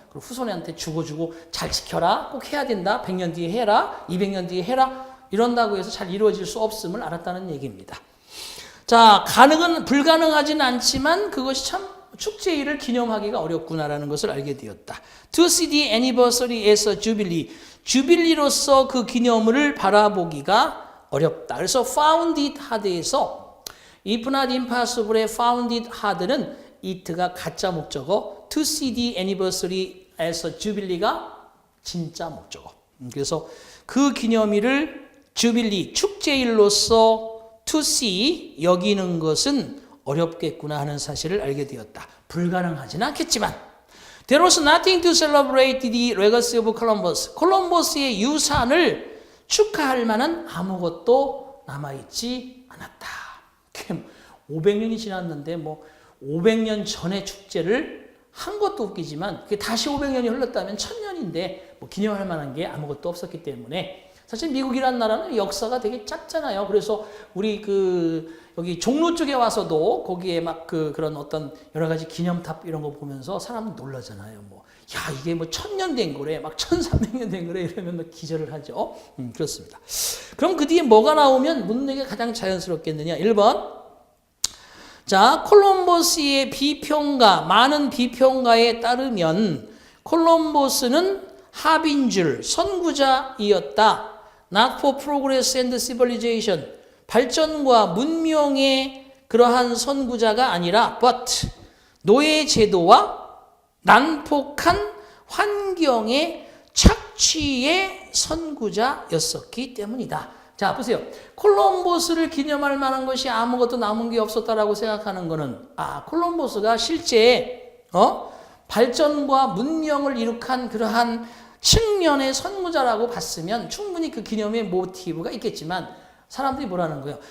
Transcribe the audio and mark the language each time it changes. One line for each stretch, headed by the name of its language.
Korean: 그리고 후손한테 주고 잘 지켜라, 꼭 해야 된다, 100년 뒤에 해라, 200년 뒤에 해라 이런다고 해서 잘 이루어질 수 없음을 알았다는 얘기입니다. 자, 불가능하진 않지만 그것이 참 축제일을 기념하기가 어렵구나라는 것을 알게 되었다.
English: To see the anniversary as a jubilee.
Korean: 주빌리로서 그 기념을 바라보기가 어렵다. 그래서
English: found it hard에서 if not impossible의 found it hard는 it가
Korean: 가짜 목적어,
English: to see the anniversary as a jubilee가
Korean: 진짜 목적어. 그래서 그 기념일을 주빌리, 축제일로서
English: to see,
Korean: 여기는 것은 어렵겠구나 하는 사실을 알게 되었다. 불가능하지는 않겠지만
English: There was nothing to celebrate the legacy of Columbus.
Korean: 콜럼버스의 유산을 축하할 만한 아무것도 남아있지 않았다. 500년이 지났는데 500년 전의 축제를 한 것도 웃기지만 그게 다시 500년이 흘렀다면 1000년인데 기념할 만한 게 아무것도 없었기 때문에 사실 미국이란 나라는 역사가 되게 짧잖아요. 그래서 우리 여기 종로 쪽에 와서도 거기에 막 그런 어떤 여러 가지 기념탑 이런 거 보면서 사람은 놀라잖아요. 이게 1000년 된 거래, 막 1300년 된 거래 이러면 기절을 하죠. 그렇습니다. 그럼 그 뒤에 뭐가 나오면 묻는 게 가장 자연스럽겠느냐? 1번. 자, 콜럼버스의 비평가, 많은 비평가에 따르면 콜럼버스는 하빈줄, 선구자이었다.
English: Not for progress and civilization.
Korean: 발전과 문명의 그러한 선구자가 아니라 but 노예 제도와 난폭한 환경의 착취의 선구자였었기 때문이다. 자, 보세요. 콜럼버스를 기념할 만한 것이 아무것도 남은 게 없었다라고 생각하는 것은 콜럼버스가 실제 발전과 문명을 이룩한 그러한 측면의 선구자라고 봤으면 충분히 그 기념의 모티브가 있겠지만 사람들이 뭐라는 거예요?